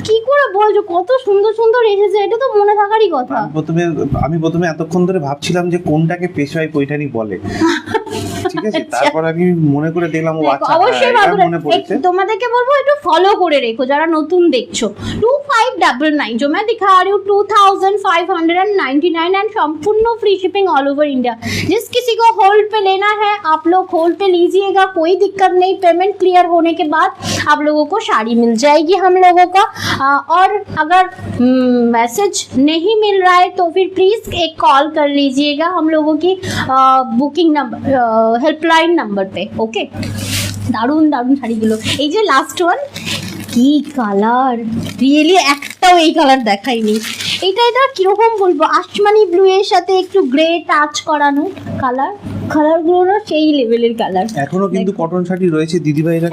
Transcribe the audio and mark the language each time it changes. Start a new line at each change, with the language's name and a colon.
Bangla: কি করে বলছো, কত সুন্দর সুন্দর এসেছে, এটা তো মনে থাকারই কথা। আমি প্রথমে এতক্ষণ ধরে ভাবছিলাম যে কোনটাকে পেশওয়াই পৈঠানি বলে, ঠিক আছে। তারপর আমি মনে করে দেখলাম ও আচ্ছা, অবশ্যই মনে পড়েছে। তোমাদেরকে বলবো একটু ফলো করে রেখো যারা নতুন দেখছো।
Hindi: 2599 जो मैं दिखा रही हूँ 2599 एंड संपूर्ण free shipping all over India. जिस किसी को होल्ड पे लेना है आप लोग होल्ड पे लीजिएगा, कोई दिक्कत नहीं। पेमेंट क्लियर होने के बाद आप लोगों को साड़ी मिल जाएगी हम लोगों का। और अगर मैसेज नहीं मिल रहा है तो फिर प्लीज एक कॉल कर लीजिएगा हम लोगों की बुकिंग नंबर हेल्पलाइन नंबर पे, ओके।
Bangla: দারুণ দারুণ শাড়িগুলো। এই যে লাস্ট ওয়ান, কি কালার, রিয়েলি একটাও এই কালার দেখাইনি। এটা কিরকম বলবো, আসমানি ব্লু এর সাথে একটু গ্রে টাচ করানো কালারগুলো সেই লেভেলের কালার। এখনো কিন্তু কটন শাড়ি রয়েছে দিদিভাইরা,